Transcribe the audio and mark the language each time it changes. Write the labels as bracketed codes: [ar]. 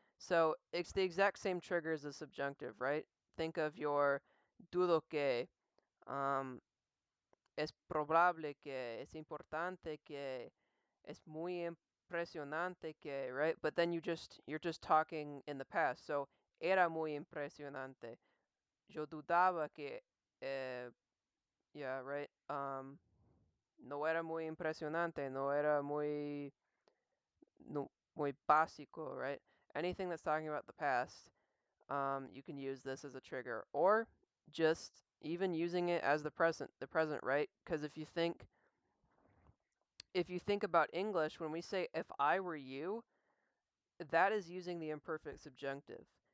[en] So it's the exact same triggers as subjunctive, right? Think of your [es] dudo que, um, es probable que, es importante que, es muy impresionante que, right? [en] But then you're just talking in the past. [es] So era muy impresionante. Yo dudaba que, yeah, right. No era muy impresionante. No era muy, no, muy básico, right? [en] Anything that's talking about the past, you can use this as a trigger, or just even using it as the present, right? Because if you think about English, when we say if I were you, that is using the imperfect subjunctive.